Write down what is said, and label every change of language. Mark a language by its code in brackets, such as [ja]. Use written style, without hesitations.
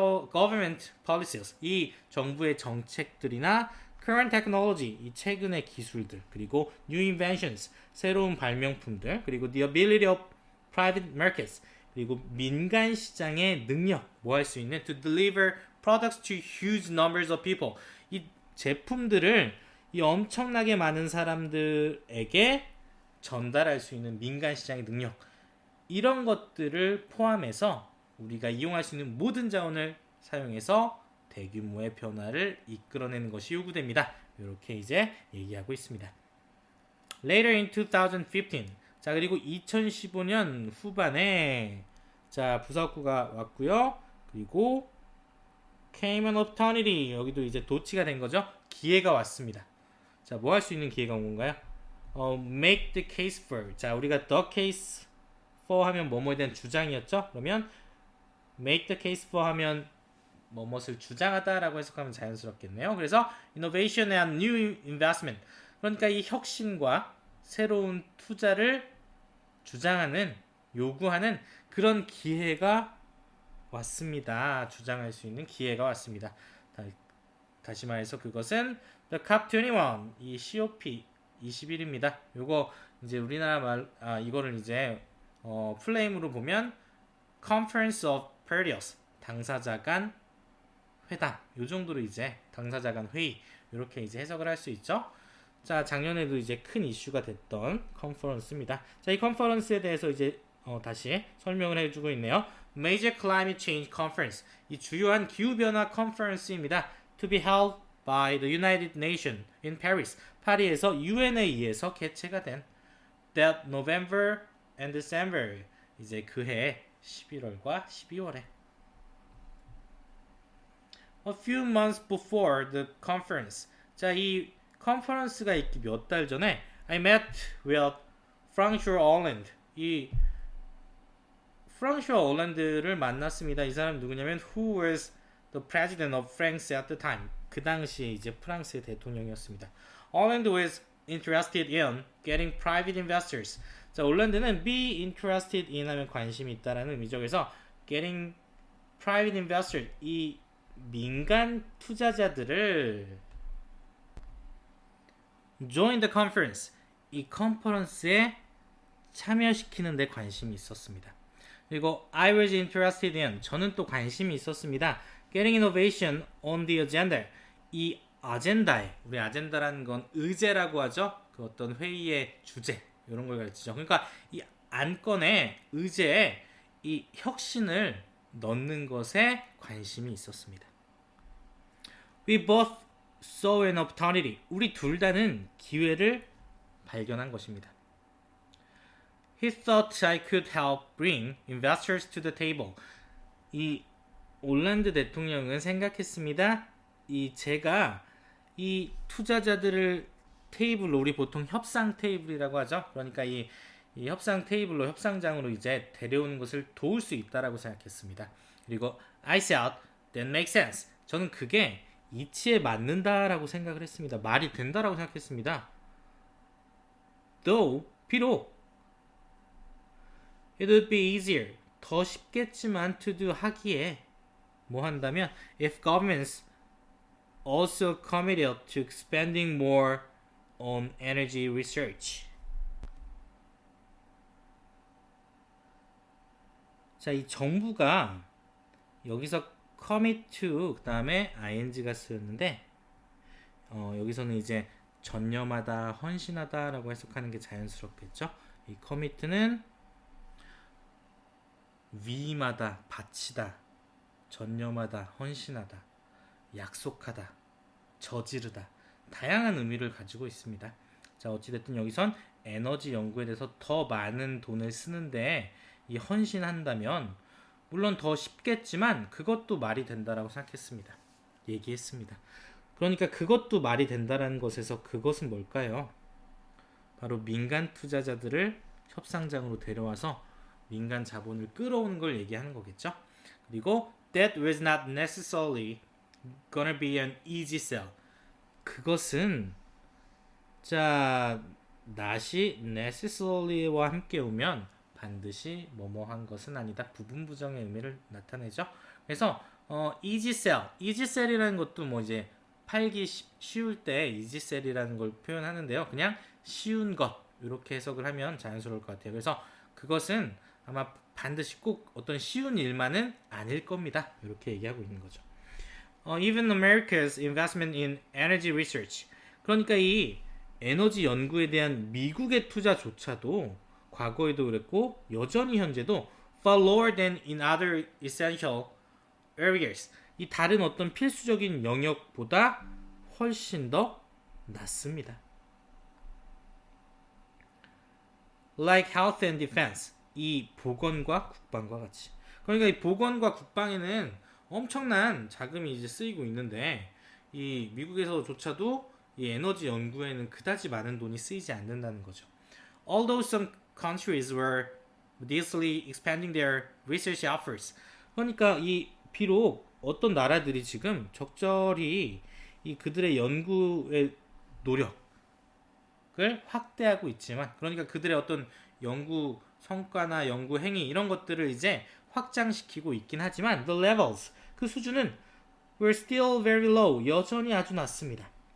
[en] government policies, [ko] 이 정부의 정책들이나 [en] current technology, [ko] 이 최근의 기술들, 그리고 [en] new inventions, [ko] 새로운 발명품들, 그리고 [en] the ability of private markets, [ko] 그리고 민간 시장의 능력, 뭐 할 수 있는 [en] to deliver products to huge numbers of people. [ko] 이 제품들을 이 엄청나게 많은 사람들에게 전달할 수 있는 민간 시장의 능력, 이런 것들을 포함해서 우리가 이용할 수 있는 모든 자원을 사용해서 대규모의 변화를 이끌어내는 것이 요구됩니다. 이렇게 이제 얘기하고 있습니다. [en] Later in 2015, [ko] 자, 그리고 2015년 후반에 자, 부사구가 왔고요. 그리고 [en] came an opportunity, [ko] 여기도 이제 도치가 된 거죠. 기회가 왔습니다. 자, 뭐 할 수 있는 기회가 온 건가요? [en] make the case for. [ko] 자, 우리가 [en] the case for [ko] 하면 뭐뭐에 대한 주장이었죠. 그러면 [en] make the case for [ko] 하면 뭐뭇을 주장하다라고 해석하면 자연스럽겠네요. [en] 그래서 innovation and new investment. [ko] 그러니까 이 혁신과 새로운 투자를 주장하는, 요구하는 그런 기회가 왔습니다. 주장할 수 있는 기회가 왔습니다. 다시 말해서 그것은 the COP21, 이 COP 21입니다. 요거 이제 우리나라 이거를 이제 플레임으로 보면 Conference of Parties, 당사자 간 회담. 요 정도로 이제 당사자 간 회의 이렇게 이제 해석을 할 수 있죠. 자, 작년에도 이제 큰 이슈가 됐던 컨퍼런스입니다. 자, 이 컨퍼런스에 대해서 이제 다시 설명을 해주고 있네요. [en] Major Climate Change Conference, [ko] 이 주요한 기후변화 컨퍼런스입니다. [en] To be held by the United Nations in Paris, [ko] 파리에서 UN에 의해서 개최가 된 [en] that November and December, [ko] 이제 그해 11월과 12월에 [en] A few months before the conference, [ko] 자, 이 컨퍼런스가 있기 몇 달 전에 [en] I met with François Hollande, [ko] 이 프랑슈아 올란드를 만났습니다. 이 사람 누구냐면 [en] who was the president of France at the time. [ko] 그 당시에 이제 프랑스의 대통령이었습니다. [en] Hollande was interested in getting private investors. [ko] 자, 올란드는 [en] be interested in [ko] 하면 관심이 있다라는 의미죠. 그래서 [en] getting private investors, [ko] 이 민간 투자자들을 [en] join the conference, [ko] 이 컨퍼런스에 참여시키는 데 관심이 있었습니다. 그리고 [en] I was interested in, [ko] 저는 또 관심이 있었습니다. [en] Getting innovation on the agenda, [ko] 이 아젠다에, 우리 아젠다라는 건 의제라고 하죠. 그 어떤 회의의 주제 이런 걸 가르치죠. 그러니까 이 안건에, 의제에 이 혁신을 넣는 것에 관심이 있었습니다. [en] We both saw an opportunity, [ko] 우리 둘 다는 기회를 발견한 것입니다. [en] He thought I could help bring investors to the table. [ko] 이 올란드 대통령은 생각했습니다. 제가 이 투자자들을 테이블로, 우리 보통 협상 테이블이라고 하죠. 그러니까 이 협상 테이블로, 협상장으로 이제 데려오는 것을 도울 수 있다라고 생각했습니다. [en] 그리고 I thought that makes sense. [ko] 저는 그게 이치에 맞는다라고 생각을 했습니다. 말이 된다라고 생각했습니다. [en] Though, [ko] 비록 [en] It would be easier, [ko] 더 쉽겠지만 [en] to do, [ko] 하기에 뭐 한다면 [en] if governments also committed to expanding more on energy research. [ko] 자, 이 정부가 여기서 commit to 그 다음에 ing가 쓰였는데 여기서는 이제 전념하다, 헌신하다 라고 해석하는 게 자연스럽겠죠. 이 commit는 위임하다, 바치다, 전념하다, 헌신하다, 약속하다, 저지르다, 다양한 의미를 가지고 있습니다. 자, 어찌됐든 여기선 에너지 연구에 대해서 더 많은 돈을 쓰는데 이 헌신한다면 물론 더 쉽겠지만 그것도 말이 된다라고 생각했습니다. 얘기했습니다. 그러니까 그것도 말이 된다라는 것에서 그것은 뭘까요? 바로 민간 투자자들을 협상장으로 데려와서 민간 자본을 끌어오는 걸 얘기하는 거겠죠. [en] 그리고 that was not necessarily gonna be an easy sell. [ko] 그것은 자, not이 necessarly와 함께 오면 반드시 뭐뭐한 것은 아니다. 부분 부정의 의미를 나타내죠. 그래서 easy sell, easy sell이라는 것도 뭐 이제 팔기 쉬울 때 easy sell이라는 걸 표현하는데요. 그냥 쉬운 것 이렇게 해석을 하면 자연스러울 것 같아요. 그래서 그것은 아마 반드시 꼭 어떤 쉬운 일만은 아닐 겁니다. 이렇게 얘기하고 있는 거죠. [en] Even America's investment in energy research. [ko] 그러니까 이 에너지 연구에 대한 미국의 투자조차도 과거에도 그랬고 여전히 현재도 [en] far lower than in other essential areas. [ko] 이 다른 어떤 필수적인 영역보다 훨씬 더 낮습니다. [en] Like health and defense. [ko] 이 보건과 국방과 같이. 그러니까 이 보건과 국방에는 엄청난 자금이 이제 쓰이고 있는데 이 미국에서조차도 이 에너지 연구에는 그다지 많은 돈이 쓰이지 않는다는 거죠. [en] Although some countries were modestly expanding their research efforts. [ko] 그러니까 이 비록 어떤 나라들이 지금 적절히 이 그들의 연구의 노력을 확대하고 있지만, 그러니까 그들의 어떤 연구 성과나 연구 행위 이런 것들을 이제 확장시키고 있긴 하지만 [en] the levels, [ko] 그 수준은 [en] were still very low, [ko] 여전히 아주 낮습니다.